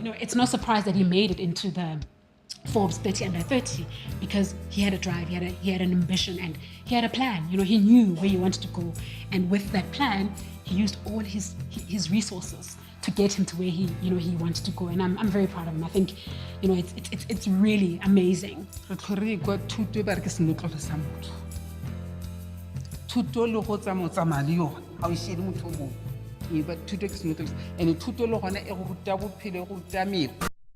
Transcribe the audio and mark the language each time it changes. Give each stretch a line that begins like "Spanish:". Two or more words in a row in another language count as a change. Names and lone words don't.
English: It's no surprise that he made it into the Forbes 30 under 30 because he had a drive, he had an ambition, and he had a plan. He knew where he wanted to go, and with that plan, he used all his resources to get him to where he wanted to go, and I'm very proud of him. I think it's really amazing.
Tswana: Thuto le go tsamaya le yona ga o shele motho o mongwe but thuto ke senotlolo and thuto le gona e go ruta bophelo e go ruta mekgwa